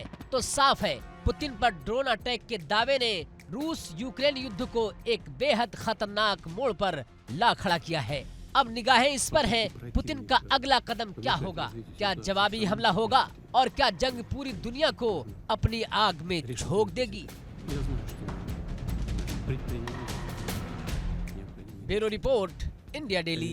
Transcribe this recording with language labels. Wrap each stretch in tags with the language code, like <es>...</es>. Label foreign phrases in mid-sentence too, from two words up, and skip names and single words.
<hi>तो साफ है, पुतिन पर ड्रोन अटैक के दावे ने रूस यूक्रेन युद्ध को एक बेहद खतरनाक मोड़ पर ला खड़ा किया है। अब निगाहें इस पर हैं, पुतिन का अगला कदम क्या होगा? क्या जवाबी हमला होगा और क्या जंग पूरी दुनिया को अपनी आग में झोंक देगी?</hi> <ru>Я знаю, что предпринимать необходимо.</ru> <hi>ब्यूरो रिपोर्ट, इंडिया डेली।</hi>